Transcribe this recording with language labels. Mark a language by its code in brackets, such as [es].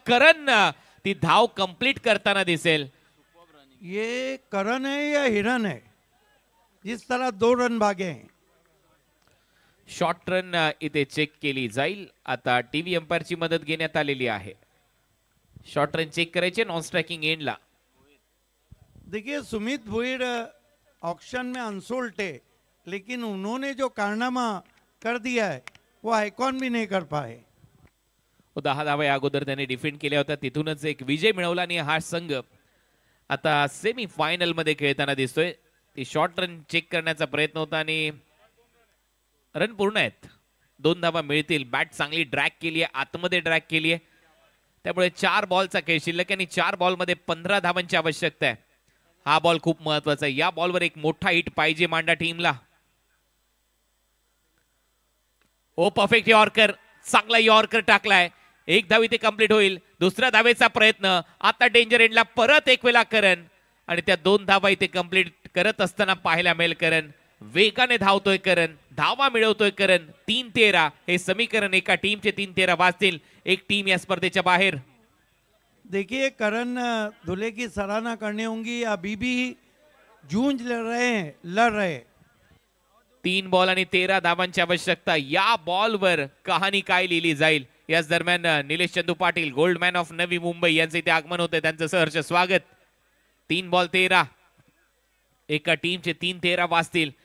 [mr] करण ती धाव कंप्लीट करताना दिसेल. [hi] ये करण है या हिरन है? जिस तरह 2 रन भागे हैं. [mr] शॉर्ट रन इथे चेक केली जाईल. आता टीव्ही अंपायरची मदत घेण्यात आलेली आहे. शॉर्ट रन चेक करायचे नॉन स्ट्रायकिंग एंडला. [hi] देखिए सुमित भुईर ऑक्शन में अनसोल्ड थे, लेकिन उन्होंने जो कारनामा कर दिया है वो आइकॉन भी नहीं कर पाए. [mr] 10 धावा अगोदर त्याने डिफेंड केल्या होत्या. तिथूनच एक विजय मिळवला आणि हा संघ आता सेमी फायनल मध्ये खेळताना दिसतोय. ती शॉर्ट रन चेक करण्याचा प्रयत्न होता आणि रन पूर्ण आहेत. 2 धावा मिळतील. बॅट चांगली ड्रॅग केली आहे, आतमध्ये ड्रॅग केली आहे. त्यामुळे 4 बॉलचा खेळ शिल्लक आणि 4 बॉलमध्ये 15 धावांची आवश्यकता आहे. हा बॉल खूप महत्वाचा आहे. या बॉलवर एक मोठा हिट पाहिजे मांडा टीमला. ओ परफेक्ट यॉर्कर. चांगला यॉर्कर टाकलाय. 1 धाव इथे कंप्लीट होईल. दुसऱ्या धावेचा प्रयत्न. आता डेंजर एंडला परत एक वेळा करण आणि त्या 2 धावा इथे कंप्लीट करत असताना पाहायला मिळेल. करण वेगाने धावतोय. करण धावा मिळवतोय. करण 3-13 हे समीकरण एका टीमचे 3-13 वाजतील. एक टीम या स्पर्धेच्या बाहेर. [hi] देखिए करण दूल्हे की सराहना करनी होगी. अभी भी जूझ लड़ रहे. [mr] 3 बॉल आणि 13 धावांची आवश्यकता. या बॉलवर कहाणी काय लिहिली जाईल. याच दरम्यान Nilesh Chandu Patil, gold man of Navi Mumbai यांचे इथे आगमन होते. त्यांचं सहर्ष स्वागत. 3 बॉल 13 एका टीमचे 3-13 वाजतील.